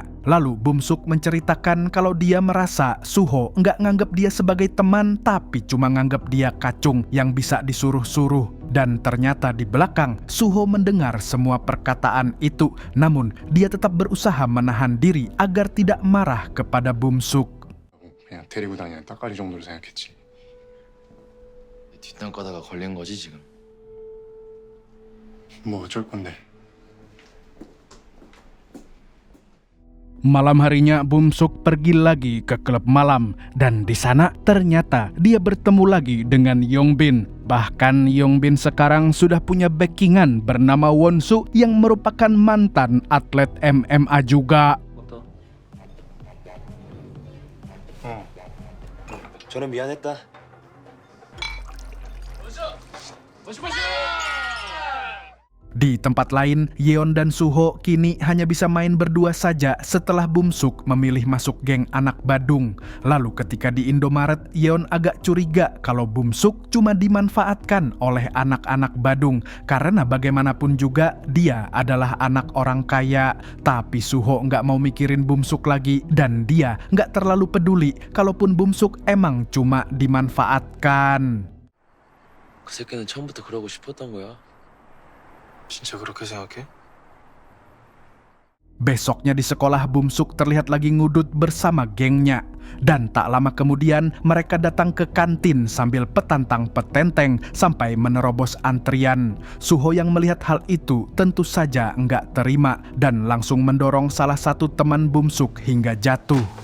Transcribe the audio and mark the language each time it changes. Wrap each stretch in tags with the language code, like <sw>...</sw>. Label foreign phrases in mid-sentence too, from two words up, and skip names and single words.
<id>Lalu Bumsuk menceritakan kalau dia merasa Suho nggak nganggap dia sebagai teman, tapi cuma nganggap dia kacung yang bisa disuruh-suruh. Dan ternyata di belakang, Suho mendengar semua perkataan itu. Namun, dia tetap berusaha menahan diri agar tidak marah kepada Bumsuk.</id> <ko>그냥 데리고 다니는 따까리 정도로 생각했지. 뒷담 까다가 걸린 거지 지금. 뭐 어쩔 건데.</ko> <id>Malam harinya Bumsuk pergi lagi ke klub malam dan di sana ternyata dia bertemu lagi dengan Yongbin. Bahkan Yongbin sekarang sudah punya backingan bernama Wonsu yang merupakan mantan atlet MMA juga.</id> <ko>저는 미안했다.</ko> <id>Di tempat lain, Yeon dan Suho kini hanya bisa main berdua saja setelah Bumsuk memilih masuk geng anak Badung. Lalu ketika di Indomaret, Yeon agak curiga kalau Bumsuk cuma dimanfaatkan oleh anak-anak Badung. Karena bagaimanapun juga dia adalah anak orang kaya. Tapi Suho nggak mau mikirin Bumsuk lagi dan dia nggak terlalu peduli kalaupun Bumsuk emang cuma dimanfaatkan.</id> <ko>그 새끼는 처음부터 그러고 싶었던 거야. 진짜 그렇게 생각해?</ko> <id>Besoknya di sekolah, Bumsuk terlihat lagi ngudut bersama gengnya. Dan tak lama kemudian mereka datang ke kantin sambil petantang petenteng sampai menerobos antrian. Suho yang melihat hal itu tentu saja nggak terima dan langsung mendorong salah satu teman Bumsuk hingga jatuh.</id>